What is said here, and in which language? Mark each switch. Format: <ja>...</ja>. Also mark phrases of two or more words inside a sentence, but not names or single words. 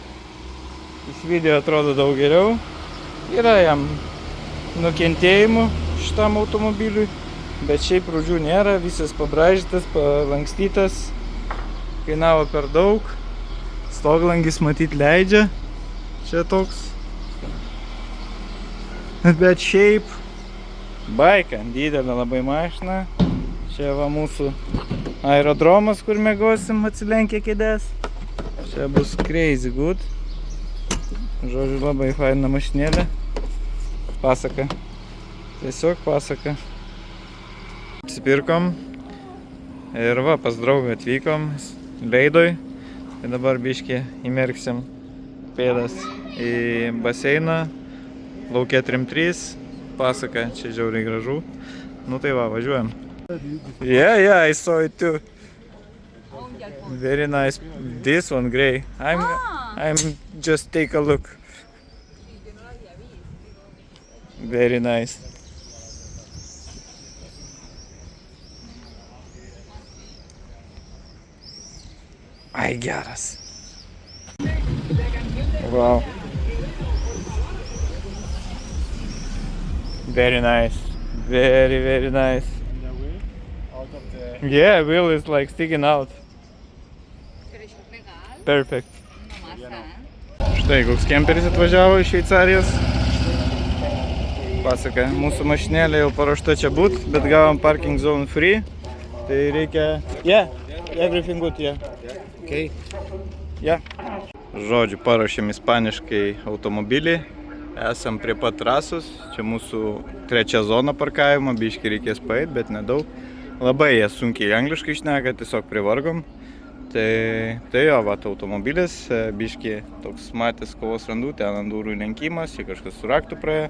<lt>Iš video atrodo daug geriau. Yra jam nukentėjimų šitam automobiliui, bet šiaip rūdžių nėra, visas pabraižytas, palankstytas, kainavo per daug, stoglangis matyt leidžia, čia toks, bet šiaip baika, didelė labai mašina, čia va mūsų aerodromas, kur mėgosim atsilenkę kėdės, čia bus</lt> <en>crazy good,</en> <lt>žodžiu labai faina mašinėlė. Pasaka. Tiesiog pasaka. Apsipirkom. Ir va, pas draugą atvykom. Leidoj. Tai dabar biškį įmerksim pėdas į baseiną, lauke 3-3, pasaka, čia žiauriai gražu. Nu tai va, važiuojam.</lt> <en>Yeah, I saw it too. Very nice. This one, grey. I'm just take a look. Very nice.</en> <lt>Ai, geras.</lt> <en>Wow. Very nice. Very, very nice. Yeah, wheel is like sticking out. Perfect.</en> <lt>Štai, koks kemperis atvažiavo iš Šveicarijos. Pasaka, mūsų mašinėlė jau paruošta čia būt, bet gavom</lt> <en>parking zone free.</en> <lt>Tai reikia...</lt> <en>Yeah, everything good, yeah. Okay. Yeah.</en> <lt>Žodžiu, paruošėm ispaniškai automobilį. Esam prie pat trasos. Čia mūsų 3 zona parkavimo, biškį reikės paeit, bet nedaug. Labai jie sunkiai angliškai šneka, tiesiog privargom. Tai jo, vat automobilis, biškį toks matęs kovos randų, ten ant durų lenkimas, čia kažkas su raktu praėjo.</lt>